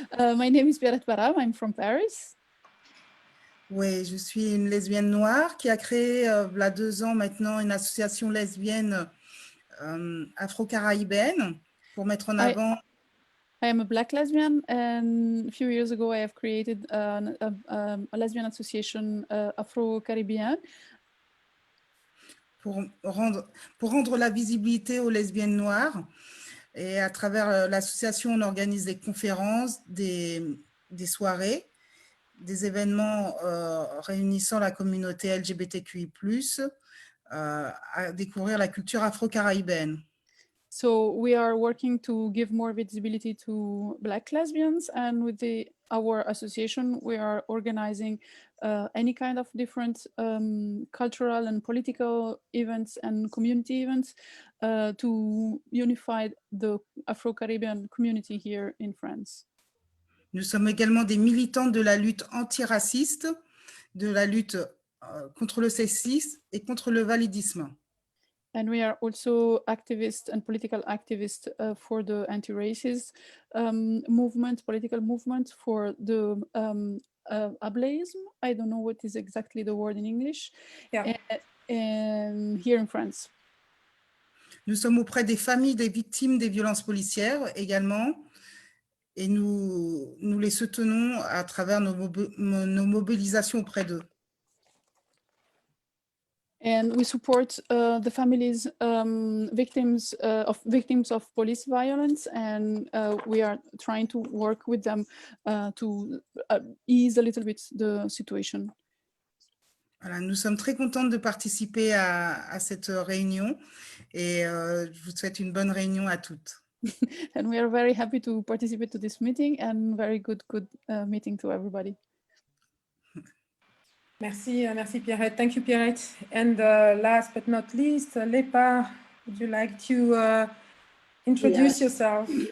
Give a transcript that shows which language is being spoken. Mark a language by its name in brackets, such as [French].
[English] My name is Pierrette Piram, I'm from Paris. [French] Oui, je suis une lesbienne noire qui a créé, il y a 2 ans maintenant, une association lesbienne afro-caribéenne pour mettre en avant... [English] I am a Black lesbian, and a few years ago I have created a lesbian association afro-caribéenne. [French] Pour rendre la visibilité aux lesbiennes noires. Et à travers l'association, on organise des conférences, des soirées, des événements réunissant la communauté LGBTQI+, à découvrir la culture afro-caribéenne. [English] So we are working to give more visibility to Black lesbians, and with our association, we are organizing any kind of different cultural and political events and community events to unify the Afro-Caribbean community here in France. [French] Nous sommes également des militantes de la lutte antiraciste, de la lutte contre le sexisme et contre le validisme. [English] And we are also activists and political activists for the anti-racist movement, political movement, for the ableism. I don't know what is exactly the word in English. Yeah. And here in France. [French] Nous sommes auprès des familles des victimes des violences policières également, et nous les soutenons à travers nos mobilisations auprès d'eux. [English] And we support the families victims of police violence, and we are trying to work with them to ease a little bit the situation. [French] Voilà, nous sommes très contentes de participer à cette réunion et je vous souhaite une bonne réunion à toutes. [English] And we are very happy to participate to this meeting, and very good meeting to everybody. [French] Merci, merci Pierrette. [English] Thank you, [French] Pierrette. [English] And last but not least, Lepa, would you like to introduce yourself?